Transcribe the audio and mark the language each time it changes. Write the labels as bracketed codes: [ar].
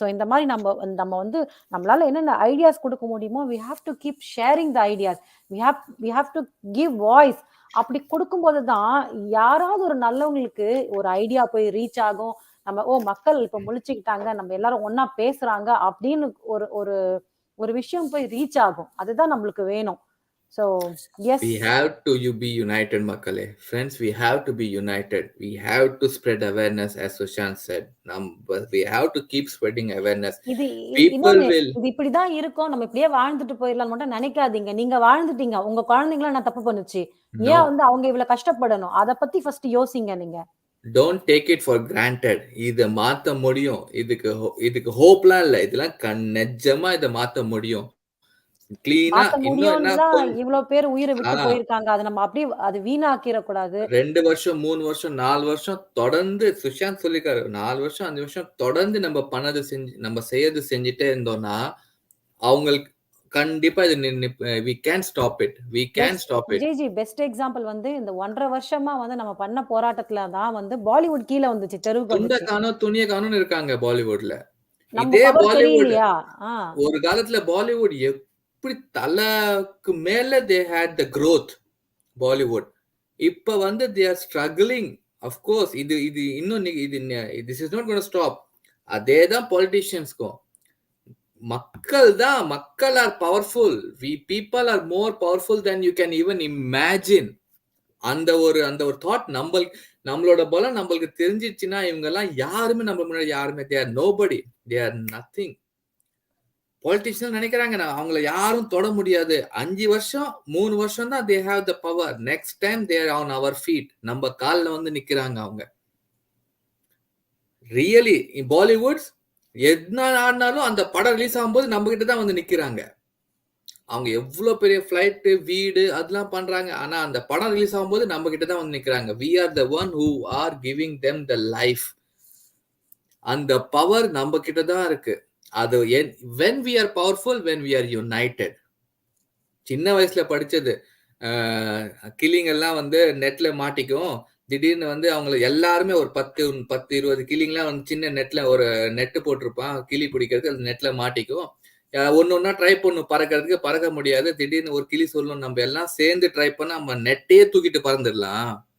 [ta] So இந்த மாதிரி நம்ம வந்து நம்மளால என்னென்ன ஐடியாஸ் கொடுக்க முடியுமோ [en] we have to keep sharing the ideas. we have to give voice. [ta] அப்படி கொடுக்கும்போது தான் யாராவது ஒரு நல்லவங்களுக்கு ஒரு ஐடியா போய் ரீச் ஆகும். நம்ம மக்கள் இப்ப முழிச்சுக்கிட்டாங்க, நம்ம எல்லாரும் ஒன்னா பேசுறாங்க அப்படின்னு ஒரு விஷயம் போய் ரீச் ஆகும். அதுதான் நம்மளுக்கு வேணும். So yes, [en] we have to be united மக்களே. friends, we have to be united. we have to spread awareness, as Sushant said. we have to keep spreading awareness. people will [ta] இது இப்படிதான் இருக்கும், நம்ம இப்படியே வாழ்ந்துட்டு போயிடலாம் மட்டும் நினைக்காதீங்க. நீங்க வாழ்ந்துட்டீங்க, உங்க குழந்தைங்கள நான் தப்பு பண்ணுச்சு, ஏன் வந்து அவங்க இவ்வளவு கஷ்டப்படணும்? அத பத்தி ஃபர்ஸ்ட் யோசிங்க. நீங்க [en] don't take it for granted. [ta] இத மாத்த முடியும், இதுக்கு ஹோப்லாம் இல்ல, இதெல்லாம் நிஜமா இத மாத்த முடியும். கிளீனா இவ்வளவு பேர் உயிரை விட்டு போயிருக்காங்க. அது நம்ம அப்படியே அது வீணாக்கிற கூடாது. 2 வருஷம் 3 வருஷம் 4 வருஷம் தொடர்ந்து சுஷாந்த் சொல்லிருக்காரு, 4 வருஷம் 5 வருஷம் தொடர்ந்து நம்ம பண்ணது நம்ம செய்யறது செஞ்சுட்டே இருந்தோம்னா அவங்களுக்கு கண்டிப்பா இது [en] we can stop it. [ta] GG best example வந்து இந்த 1.5 வருஷமா வந்து நம்ம பண்ண போராட்டத்துல தான் வந்து பாலிவுட் கீழ வந்துச்சு. தெருவுக்கு துணிய காணும் இருக்காங்க பாலிவுட்ல. இதே பாலிவுட் ஒரு காலத்துல பாலிவுட் எப்படி தலைக்கு மேல [en] they had the growth [ta] Bollywood. இப்ப வந்து [en] they are struggling. of course [ta] இது இன்னும் [en] this is not going to stop. [ta] அதேதான் பொலிட்டிஷியன்ஸ்க்கும். மக்கள் are powerful. [en] we people are more powerful than you can even imagine. [ta] அந்த ஒரு தாட் நம்மளோட பலம் நம்மளுக்கு தெரிஞ்சிச்சுன்னா இவங்க எல்லாம் யாருமே நம்ம முன்னாடி யாருமே [en] they are nobody, they are nothing. [ta] Politician நினைக்கிறாங்க அவங்கள யாரும் தொட முடியாது. 5 வருஷம் 3 வருஷம் தான் [en] they have the power. next time they are on our feet. [ta] நம்ம கால்ல வந்து நிக்கிறாங்க அவங்க. ரியலி பாலிவுட் என்ன ஆனாலும் அந்த படம் ரிலீஸ் ஆகும்போது நம்ம கிட்ட தான் வந்து நிக்கிறாங்க. அவங்க எவ்வளவு பெரிய ஃபிளைட் வீடு அதெல்லாம் பண்றாங்க, ஆனா அந்த படம் ரிலீஸ் ஆகும்போது நம்ம கிட்ட தான் வந்து நிக்கிறாங்க. [en] we are the one who are giving them the life. [ta] அந்த பவர் நம்ம கிட்ட தான் இருக்கு. [en] அது when we are powerful, when we are united. [ta] சின்ன வயசுல படிச்சது கிளிங் எல்லாம் வந்து நெட்ல மாட்டிக்கும். திடீர்னு வந்து அவங்க எல்லாருமே ஒரு 10-20 கிளிங்லாம் வந்து சின்ன நெட்ல ஒரு நெட்டு போட்டிருப்பான் கிளி பிடிக்கிறதுக்கு. அது நெட்ல மாட்டிக்கும். ஒன்னொன்னா ட்ரை பண்ணும் பறக்கிறதுக்கு, பறக்க முடியாது. திடீர்னு ஒரு கிளி சொல்லணும் நம்ம எல்லாம் சேர்ந்து ட்ரை பண்ண நம்ம நெட்டையே தூக்கிட்டு பறந்துடலாம்.